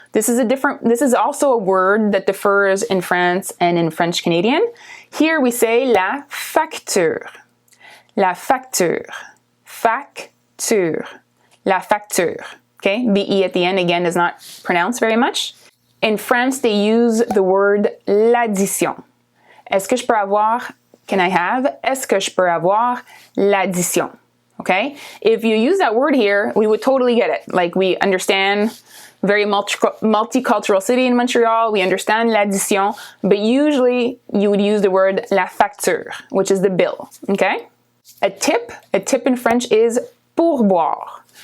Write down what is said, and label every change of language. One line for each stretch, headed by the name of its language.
English: This is also a word that differs in France and in French Canadian.
French: Here we say la facture. La facture. Facture. La facture.
English: Okay, the E at the end again is not pronounced very much. In France, they use the word l'addition.
French: Est-ce que je peux avoir, can I have, est-ce que je peux avoir l'addition?
English: Okay, if you use that word here, we would totally get it. Like, we understand, very multicultural city in Montreal, we understand l'addition, but usually you would use the word la facture, which is the bill, okay? A tip in French is pourboire.